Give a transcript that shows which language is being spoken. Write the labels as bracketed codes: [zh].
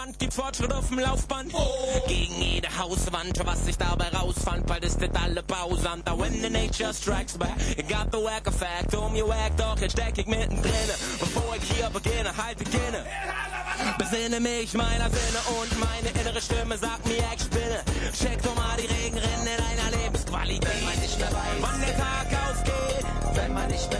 [de] Fortschritt auf dem Laufband. Oh. Gegen jede Hauswand, was ich dabei rausfand, bald ist das alle pausant. [en] When the nature strikes back, you got the whack effect. Um your whack, [de] doch jetzt steck ich mittendrin. Bevor ich hier beginne, halt beginne. Besinne mich meiner Sinne und meine innere Stimme sagt mir, ich spinne. Check doch mal die Regenrinne deiner Lebensqualität. Wenn man nicht mehr weiß, wann der Tag ausgeht, wenn man nicht mehr